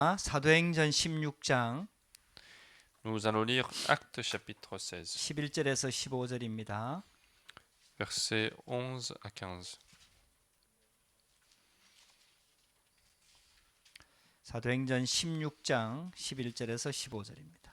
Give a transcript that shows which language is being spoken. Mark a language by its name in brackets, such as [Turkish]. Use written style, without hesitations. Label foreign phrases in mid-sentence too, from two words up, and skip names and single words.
[Korean] 사도행전 16장 [French] Nous allons lire Actes chapitre 16, [Korean] 11절에서 15절입니다. [French] versets 11 à 15. [Korean] 사도행전 16장 11절에서 15절입니다.